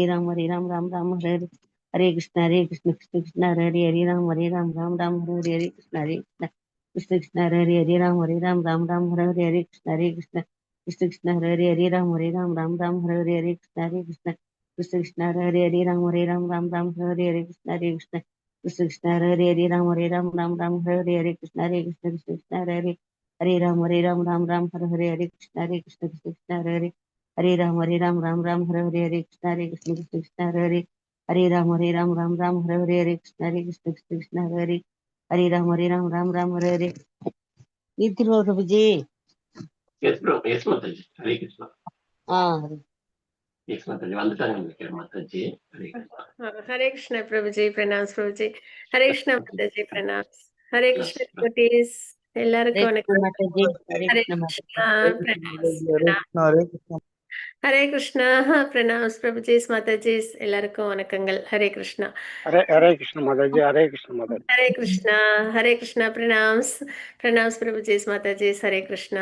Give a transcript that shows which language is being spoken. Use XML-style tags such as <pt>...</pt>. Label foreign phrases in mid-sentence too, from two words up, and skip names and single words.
<sa>Ram Hare Hare Krishna Krishna Hare Ram Hare Hare Krishna Krishna Hare Ram Hare Hare Krishna Krishna Hare Ram Hare Hare Krishna Krishna Hare Ram Hare Hare Krishna Krishna Hare Ram Hare Hare Krishna Krishna Hare Ram Hare Hare Krishna Krishna Hare Ram Hare Hare Krishna Krishna Krishna Hare Ram Hare Hare Krishna Krishna Krishna Hare Ram Hare Hare Nitro Prabhuji.</sa> <en>Yes, bro. Yes, Mataji. Hare Krishna. Yes, Mataji.</en> <ta>Vandutanga Mataji. Hare Krishna.</ta> <en>Hare Krishna, Prabhuji. Pranams, Prabhuji. Hare Krishna, Mataji. Pranams. Hare Krishna, devotees.</en> <ta>எல்லாருக்கும் வணக்கம். ஹரே கிருஷ்ணா பிரணாம்ஸ். ஹரே கிருஷ்ணா பிரணாம்ஸ் பிரபுஜிஸ் மாதாஜிஸ் எல்லாருக்கும் வணக்கங்கள். ஹரே கிருஷ்ணா. ஹரே கிருஷ்ண மாதாஜி. ஹரே கிருஷ்ண மாதாஜி. ஹரே கிருஷ்ணா பிரணாம்ஸ். பிரணாம்ஸ் பிரபுஜிஸ் மாதாஜிஸ். ஹரே கிருஷ்ணா.</ta>